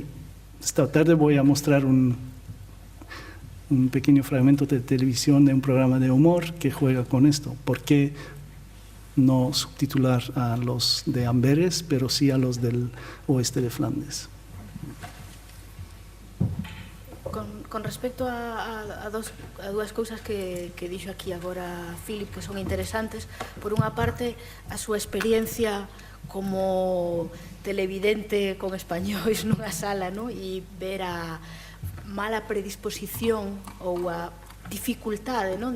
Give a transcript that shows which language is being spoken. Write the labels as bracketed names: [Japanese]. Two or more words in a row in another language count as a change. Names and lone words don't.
[Spanish] Y esta tarde voy a mostrar un pequeño fragmento de televisión de un programa de humor que juega con esto. ¿Por qué no subtitular a los de Amberes, pero sí a los del oeste de Flandes? [Galician] Con respecto a dúas cousas que dixo aquí agora Philip, que son interesantes. Por unha parte, a súa experiencia como televidente con españois nunha sala, no? E ver a mala predisposición ou a dificultade, non?